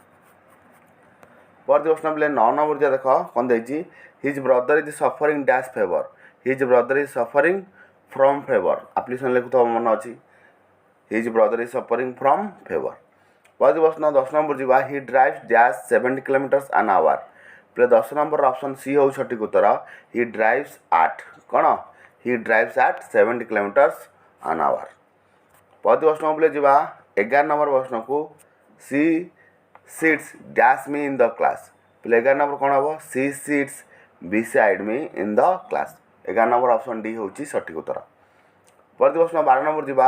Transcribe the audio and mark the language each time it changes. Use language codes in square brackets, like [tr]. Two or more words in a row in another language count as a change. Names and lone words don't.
[or] ପରବର୍ତ୍ତୀ ପ୍ରଶ୍ନ ପିଲେ 9 ନମ୍ବର ଯିବା ଦେଖ କ'ଣ ଦେଇଛି? [en] His brother is suffering dash fever. His brother is suffering from fever. [or] ଆପ୍ଲିକେସନ୍ ଲେଖୁଥିବା ମନେ ଅଛି। [en] His brother is suffering from fever. [or] ପରବର୍ତ୍ତୀ ପ୍ରଶ୍ନ 10 ନମ୍ବର ଯିବା। [en] He drives dash 70 kilometers an hour। [or] ପିଲେ 10 ନମ୍ବରର ଅପସନ୍ ସି ହେଉଛି ସଠିକ୍ ଉତ୍ତର। [en] He drives at କ'ଣ? He drives at 70 kilometers an hour। [or] ପରବର୍ତ୍ତୀ ପ୍ରଶ୍ନ ପିଲେ ଯିବା 11 ନମ୍ବର ପ୍ରଶ୍ନକୁ। [en] She sits dash me in the class. [or] ପିଲେ 11 ନମ୍ବର କ'ଣ ହେବ? [en] She sits beside me in the class. [or] 11 ନମ୍ବର ଅପସନ୍ ଡି ହେଉଛି ସଠିକ୍ ଉତ୍ତର। ପରବର୍ତ୍ତୀ ପ୍ରଶ୍ନ 12 ନମ୍ବର ଯିବା।